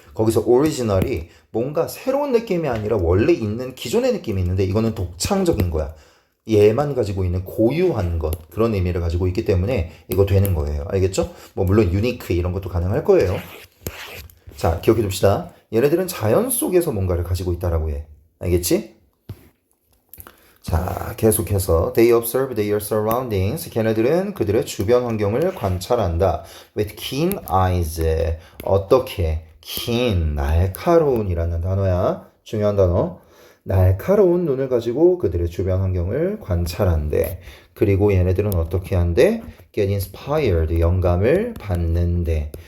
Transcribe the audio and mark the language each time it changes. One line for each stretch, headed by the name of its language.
Korean: 거기서 오리지널이 뭔가 새로운 느낌이 아니라 원래 있는 기존의 느낌이 있는데 이거는 독창적인 거야. 얘만 가지고 있는 고유한 것 그런 의미를 가지고 있기 때문에 이거 되는 거예요. 알겠죠? 뭐 물론 유니크 이런 것도 가능할 거예요. 자, 기억해 둡시다. 얘네들은 자연 속에서 뭔가를 가지고 있다라고 해. 알겠지? 자, 계속해서
English: They observe their surroundings.
Korean: 걔네들은 그들의 주변 환경을 관찰한다.
English: With keen eyes.
Korean: 어떻게? keen, 날카로운이라는 단어야. 중요한 단어. 날카로운 눈을 가지고 그들의 주변 환경을 관찰한대. 그리고 얘네들은 어떻게 한대?
English: Get inspired,
Korean: 영감을 받는데.